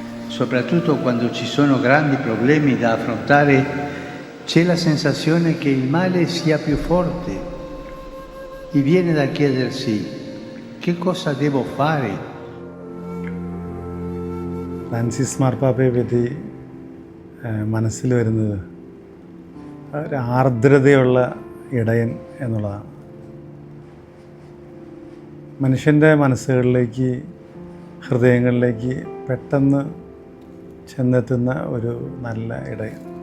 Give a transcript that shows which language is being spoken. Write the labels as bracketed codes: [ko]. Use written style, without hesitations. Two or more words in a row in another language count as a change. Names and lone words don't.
[it] soprattutto quando ci sono grandi problemi da affrontare, c'è la sensazione che il male sia più forte e viene da chiedersi che cosa devo fare. [ml] ഫ്രാൻസിസ് മാർപ്പാപ്പയെ പറ്റി മനസ്സിൽ വരുന്നത് ഒരു ആർദ്രതയുള്ള ഇടയൻ എന്നുള്ളതാണ്. മനുഷ്യൻ്റെ മനസ്സുകളിലേക്ക്, ഹൃദയങ്ങളിലേക്ക് പെട്ടെന്ന് ചെന്നെത്തുന്ന ഒരു നല്ല ഇടയൻ.